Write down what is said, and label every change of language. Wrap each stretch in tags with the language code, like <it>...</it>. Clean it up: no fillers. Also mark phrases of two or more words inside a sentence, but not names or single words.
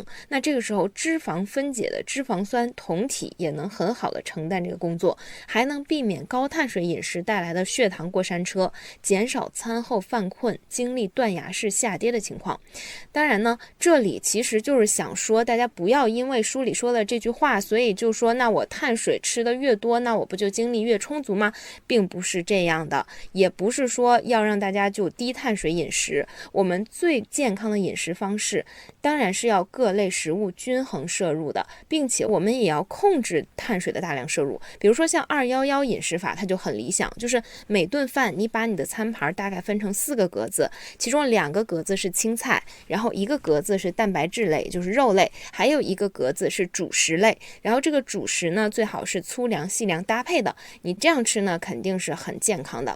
<zh>那這個時候脂肪分解的脂肪酸酮體也能很好的承擔這個工作，還能避免高碳水飲食帶來的血糖過山車，減少餐後犯困、經歷斷崖式下跌的情況。當然呢，這裡其實就是想說，大家不要因為書裡說的這句話，所以就說那我碳水吃的越多，那我不就精力越充足嗎？並不是這樣的，也不是說要讓大家就低碳水飲食。我們最健康的飲食方式，當然是要各類食物均衡攝入的，並且我們也要控制碳水的大量攝入。比如說像211飲食法，它就很理想，就是每頓飯你把你的餐盤大概分成4個格子，其中2個格子是青菜，然後1個格子是蛋白質類，就是肉類，還有1個格子是主食類。然後這個主食呢，最好是粗糧細糧搭配的，你這樣吃呢，肯定是很健康的。</zh>